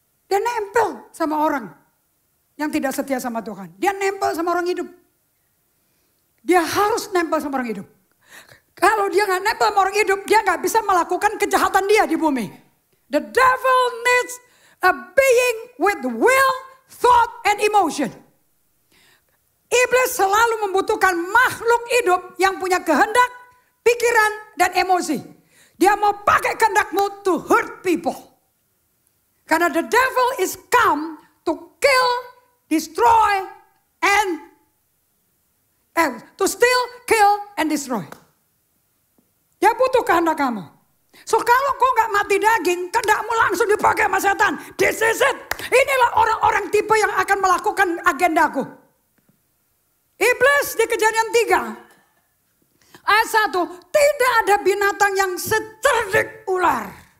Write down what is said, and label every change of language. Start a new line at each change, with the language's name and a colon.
Indonesian: Dia nempel sama orang yang tidak setia sama Tuhan. Dia nempel sama orang hidup. Dia harus nempel sama orang hidup. Kalau dia gak nempel sama orang hidup, dia gak bisa melakukan kejahatan dia di bumi.
English: The devil needs a being with will, thought, and emotion.
Indonesian: Iblis selalu membutuhkan makhluk hidup yang punya kehendak, pikiran, dan emosi. Dia mau pakai kehendakmu
English: to hurt people. Karena the devil is come to kill, destroy, and to steal, kill, and destroy.
Indonesian: Dia butuh kehendak kamu. So kalau kau gak mati daging, kehendakmu langsung dipakai sama setan.
English: This is it.
Indonesian: Inilah orang-orang tipe yang akan melakukan agendaku. Iblis di Kejadian 3. Ayat 1. Tidak ada binatang yang secerdik ular.